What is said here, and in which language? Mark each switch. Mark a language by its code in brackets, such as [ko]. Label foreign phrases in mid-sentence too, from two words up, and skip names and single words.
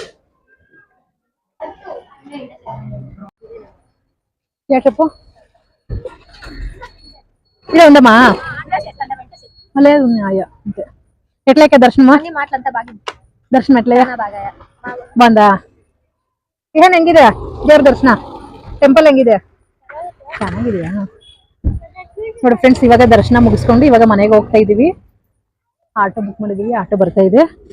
[kn] ಯಾಕಪ್ಪ [te] ఇలా ఉందమ్మా లేదు అంతే ఎట్లయితే దర్శనమా దర్శనం ఎట్లయ్యా [kn] ಬಂದಾ ಏನ್ ಹೆಂಗಿದೆ ದೇವ್ರ ದರ್ಶನ ಟೆಂಪಲ್ ಹೆಂಗಿದೆ ಚೆನ್ನಾಗಿದೆಯಾ ನೋಡಿ ಫ್ರೆಂಡ್ಸ್ ಇವಾಗ ದರ್ಶನ ಮುಗಿಸ್ಕೊಂಡು ಇವಾಗ ಮನೆಗೆ ಹೋಗ್ತಾ ಇದೀವಿ [en] auto book [kn] ಮಾಡಿದೀವಿ ಆಟೋ ಬರ್ತಾ ಇದೆ